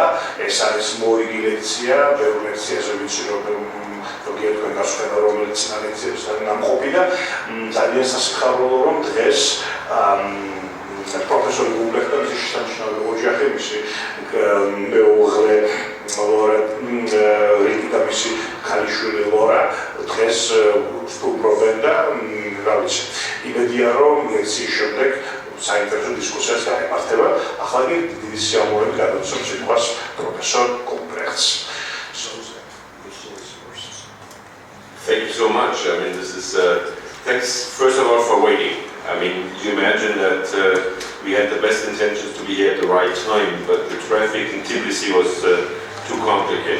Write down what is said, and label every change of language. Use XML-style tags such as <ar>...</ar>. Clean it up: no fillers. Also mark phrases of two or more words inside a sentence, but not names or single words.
<ka>ეს არის მორიგი ლექცია, ბევრ ლექციაზე ვიცი, რომ ზოგიერთ თქვენ გასვენა, რომელიც წინა ლექციებს არის ნამყოფი და ძალიან სასიხარულო, რომ დღეს პროფესორი გუმბრეხტმა მისი შესანიშნავი ოჯახი, მისი მეუღლე რიტა, მისი ქალიშვილი ლორა დღეს სტუმრობენ და რა ვიცი, იმედია, რომ ლექციის შემდეგ საინტერესო დისკუსიას გაემართება. ახლა კი დიდი სიამოვნებით გადავცემ სიტყვას პროფესორ გუმბრეხტს.</ka> <en>Thank you so much. I mean, this is thanks first of all for waiting. I mean, you imagine that we had the best intentions to be here at the right time, but the traffic in Tbilisi was too complicated.</en>